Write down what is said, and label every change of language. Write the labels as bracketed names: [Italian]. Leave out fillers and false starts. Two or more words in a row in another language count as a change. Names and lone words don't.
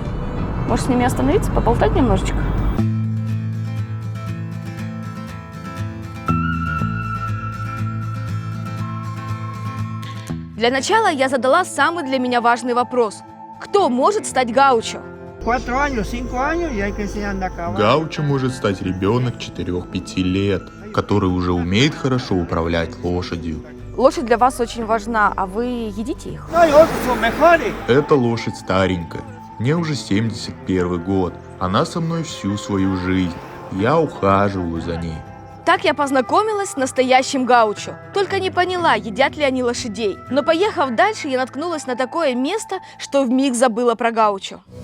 [Russian] Может, с ними остановиться, поболтать немножечко? Для начала я задала самый для меня важный вопрос. Кто может стать гаучо? [Spanish] 4 años, 5 años y hay que enseñar a caballo. [Russian] Гаучо может стать ребенок 4-5 лет, который уже умеет хорошо управлять лошадью. Лошадь для вас очень важна, а вы едите их? [Spanish] No hay otros, son mejores. [Russian] Эта лошадь старенькая. Мне уже 71 год. Она со мной всю свою жизнь. Я ухаживаю за ней. Так я познакомилась с настоящим гаучо. Только не поняла, едят ли они лошадей. Но поехав дальше, я наткнулась на такое место, что вмиг забыла про гаучо.